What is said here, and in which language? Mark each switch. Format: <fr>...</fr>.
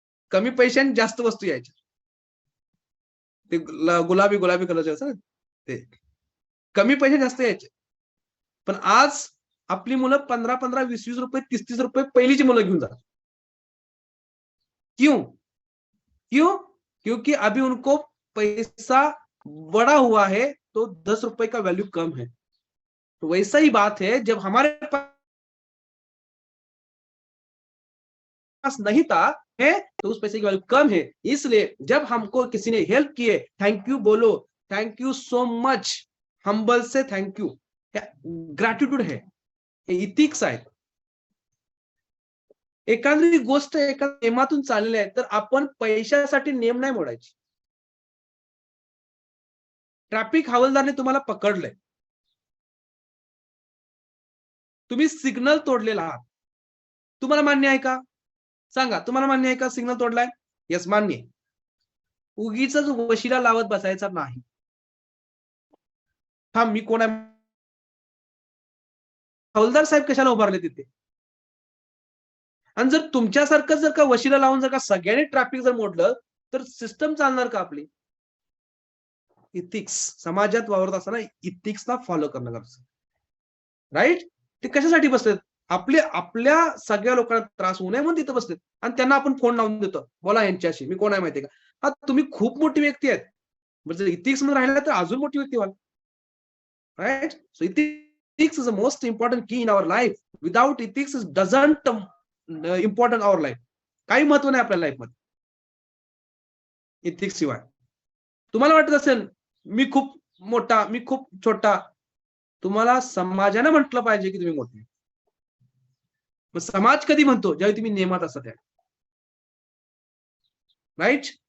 <mr>कमी पैशाने जास्त वस्तू यायच्या. ते गुलाबी कलरचे असतात ते, कमी पैसे जास्त यायचे. पण आज आपली मुलं 15-15, 20-20 रुपये, 30-30 रुपये पहिलीची मुलं घेऊन जातात.</mr> <hi>क्यों? क्योंकि अभी उनको पैसा बड़ा हुआ है तो 10 रुपए का वैल्यू कम है. तो वैसा ही बात है, जब हमारे पास पास नहीं था है तो उस पैसे की वैल्यू कम है। इसलिए जब हमको किसी ने हेल्प किए, थैंक यू बोलो,</hi> <en>thank you so much,</en> <hi>humble से थैंक यू, ग्रॅटिट्यूड है,</hi> <mr>इथिक्स आहेत। एखादी गोष्ट एका नियमातून चाललेली आहे तर आपण पैशासाठी नियम नाही मोडायचे। ट्रॅफिक हवालदारने तुम्हाला पकडलंय, तुम्ही सिग्नल तोडलेला आहात, तुम्हाला मान्य आहे का? सांगा, तुम्हाला मान्य आहे का सिग्नल तोडलाय? यस, मान्य आहे। उगीच वशिला लावत बसायचा नाही। हा मी कोण आहे? हवालदार साहेब कशाला उभारले तिथे? आणि जर तुमच्यासारखं जर का वशिला लावून जर का सगळ्यांनी ट्रॅफिक जर मोडलं तर सिस्टम चालणार का आपली? इथिक्स, समाजात वावरत असताना इथिक्सला फॉलो करणं गरजेचं, राईट? ते कशासाठी बसलेत? आपल्या सगळ्या लोकांना त्रास होऊ नये म्हणून तिथे बसलेत आणि त्यांना आपण फोन लावून देतो, बोला यांच्याशी, मी कोण आहे माहितीये का? हा तुम्ही खूप मोठी व्यक्ती आहेत, जर इथिक्स मध्ये राहिला तर अजून मोठी व्यक्ती व्हाल, right?</mr> <en>So ethics is the most important key in our life. Without ethics is doesn't important our life.</en> <mr>काही महत्व नाही आपल्या लाईफ मध्ये इथिक्स शिवाय. तुम्हाला वाटत असेल मी खूप मोठा, मी खूप छोटा, तुम्हाला समाजाने म्हटलं पाहिजे की तुम्ही मोठे. मग समाज कधी म्हणतो? ज्यावेळी तुम्ही नियमात असता त्या, राईट?</mr>